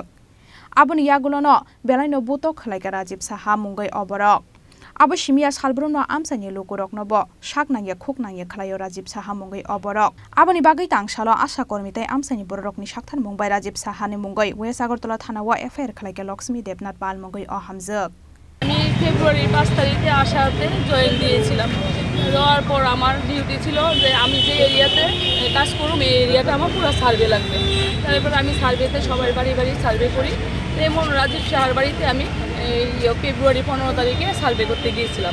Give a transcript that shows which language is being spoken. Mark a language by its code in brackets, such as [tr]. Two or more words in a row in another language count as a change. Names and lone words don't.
[trp] Abuni Yagulono Belaino Botok Khlaijakha Rajib Saha Mungwi O Borok. Abo Shimia Salbrumno Amchaini Lukurok Nobo Shak Nangya Khuk Nangya Khlaio Rajib Saha Mungwi O Borok. Aboni Bagai Tangshalo Asha Kormitai Amchaini Bororokni Shaktan Mungbai Rajib Saha ni Mungwi Agartala Thanao FIR Khlaike Laxmi Debnath Pal Mungwi O Hamjuk. [bn] আমি ফেব্রুয়ারি 5 তারিখে আশাতে জয়েন দিয়েছিলাম। দেওয়ার পর আমার ডিউটি ছিল যে আমি যে এরিয়াতে কাজ করব এই এরিয়াটা আমার পুরো সার্ভে লাগবে। তারপর আমি সার্ভেতে সবার বাড়ি বাড়ি সার্ভে করি। যেমন রাজীব শাহর বাড়িতে আমি ফেব্রুয়ারি 15 তারিখে সার্ভে করতে গিয়েছিলাম।